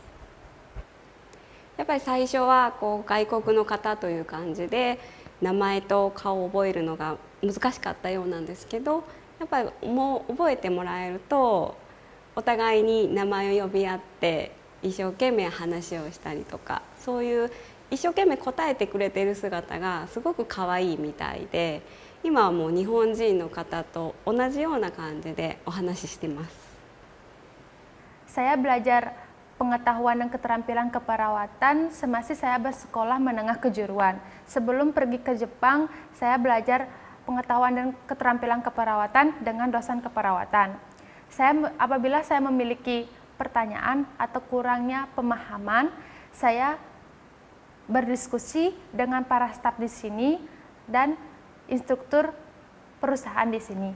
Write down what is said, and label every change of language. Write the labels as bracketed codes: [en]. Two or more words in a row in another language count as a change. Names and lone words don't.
[ja] やっぱり最初はこう外国の方という感じで名前と顔を覚えるのが難しかったようなんですけど、やっぱりもう覚えてもらえるとお互いに名前を呼び合って一生懸命話をしたりとか、そういう一生懸命答えてくれている姿がすごく可愛いみたいで、今はもう日本人の方と同じような感じでお話ししてます。 [id] Saya belajar pengetahuan dan keterampilan keperawatan semasa saya bersekolah menengah kejuruan. Sebelum pergi ke Jepang, saya belajar pengetahuan dan keterampilan keperawatan dengan dosen keperawatan. Apabila saya memiliki pertanyaan atau kurangnya pemahaman, saya berdiskusi dengan para staf di sini dan instruktur perusahaan di sini.